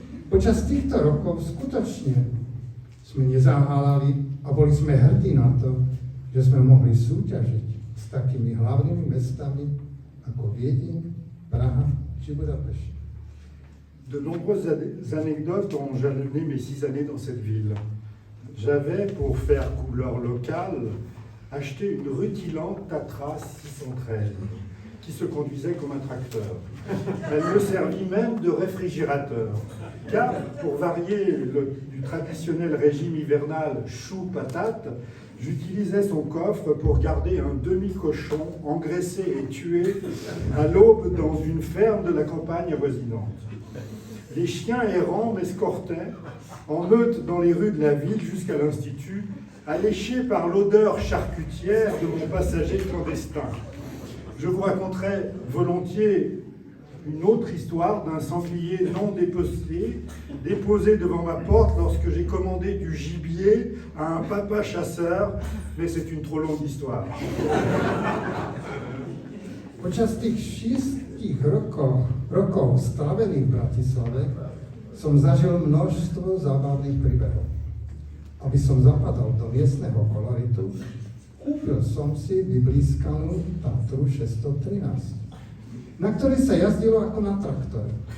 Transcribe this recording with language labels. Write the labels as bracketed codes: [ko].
[sk] Počas týchto rokov skutočne sme nezaháľali a boli sme hrdí na to, že sme mohli súťažiť s takými hlavnými mestami ako Viedeň, Praha či Budapešť. [fr] De nombreuses anecdotes ont jalonné mes 6 années dans cette ville. J'avais, pour faire couleur locale, acheté une rutilante Tatra 613 qui se conduisait comme un tracteur. Elle me servit même de réfrigérateur, car pour varier du traditionnel régime hivernal chou-patate, j'utilisais son coffre pour garder un demi-cochon engraissé et tué à l'aube dans une ferme de la campagne avoisinante. Les chiens errants m'escortaient en meute dans les rues de la ville jusqu'à l'Institut, alléchés par l'odeur charcutière de mon passager clandestin. Je vous raconterai volontiers une autre histoire d'un sanglier non déposé devant ma porte lorsque j'ai commandé du gibier à un papa chasseur, mais c'est une trop longue histoire. [sk] Počas tých 6 rokov strávených v Bratislave som zažil množstvo zábavných príbehov. Aby som zapadal do miestneho koloritu, kúpil som si vyblískanú Tatru 613, na ktorej sa jazdilo ako na traktore.